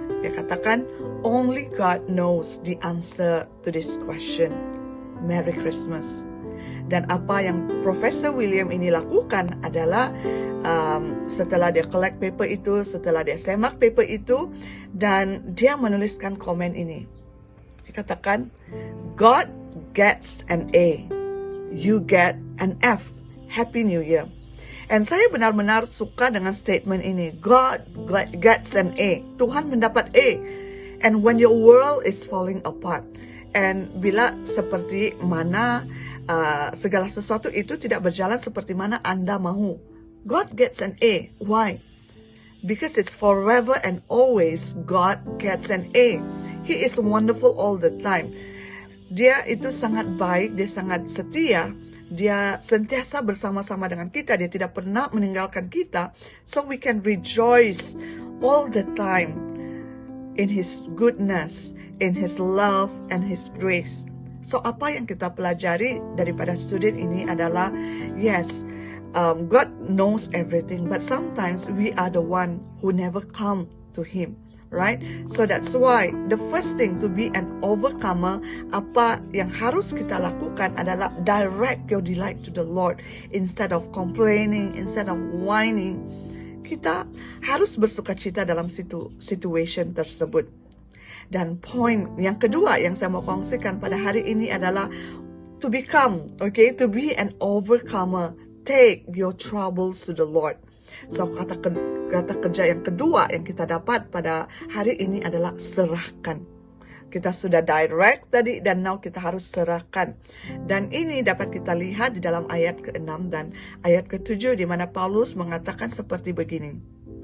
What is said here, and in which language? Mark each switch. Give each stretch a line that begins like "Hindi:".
Malay: Dia katakan,
English: "Only God knows the answer to this question. Merry Christmas."
Malay: Dan apa yang Profesor William ini lakukan adalah setelah dia collect paper itu, setelah dia semak paper itu, dan dia menuliskan komen ini. Dia katakan,
English: "God gets an A. You get an F. Happy New Year." And
Malay: saya benar-benar suka dengan statement ini.
English: God gets an A.
Malay: Tuhan mendapat A.
English: And when your world is falling apart.
Malay: And bila seperti mana segala sesuatu itu tidak berjalan seperti mana Anda mahu.
English: God gets an A. Why? Because it's forever and always God gets an A. He is wonderful all the time.
Malay: Dia itu sangat baik, dia sangat setia. Dia sentiasa bersama-sama dengan kita. Dia tidak pernah meninggalkan kita.
English: So we can rejoice all the time in His goodness, in His love, and His grace.
Malay: So apa yang kita pelajari daripada student ini adalah,
English: yes, God knows everything, but sometimes we are the one who never come to Him. Right? So that's why the first thing to be an overcomer,
Malay: apa yang harus kita lakukan adalah
English: direct your delight to the Lord. Instead of complaining, instead of whining,
Malay: kita harus bersukacita dalam situation tersebut. Dan poin yang kedua yang saya mau kongsikan pada hari ini adalah
English: to become, to be an overcomer. Take your troubles to the Lord.
Malay: So kata kerja yang kedua yang kita dapat pada hari ini adalah serahkan. Kita sudah direct tadi dan now kita harus serahkan. Dan ini dapat kita lihat di dalam ayat ke-6 dan ayat ke-7 di mana Paulus mengatakan seperti begini.